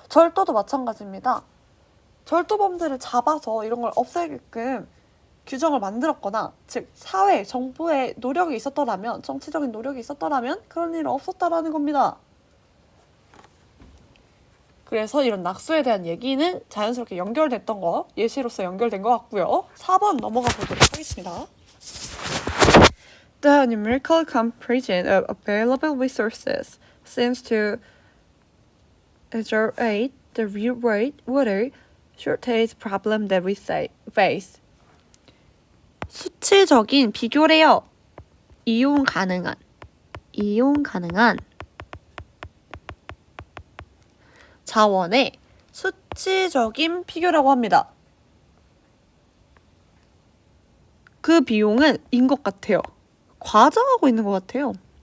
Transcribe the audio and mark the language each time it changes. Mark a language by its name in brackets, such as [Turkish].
[Korean] 절도도 마찬가지입니다. 절도범들을 잡아서 이런 걸 없애게끔 규정을 만들었거나, 즉 사회, 정부의 노력이 있었더라면, 정치적인 노력이 있었더라면 그런 일은 없었다라는 겁니다. 그래서 이런 낙수에 대한 얘기는 자연스럽게 연결됐던 거, 예시로서 연결된 것 같고요. 4번 넘어가 보도록 하겠습니다. [English] The numerical comparison of available resources seems to exaggerate the real-world water shortage problem that we face. [Korean] 수치적인 비교래요. 이용 가능한 자원의 수치적인 비교라고 합니다. 그 비용은 인 것 같아요. 과장하고 있는 것 같아요.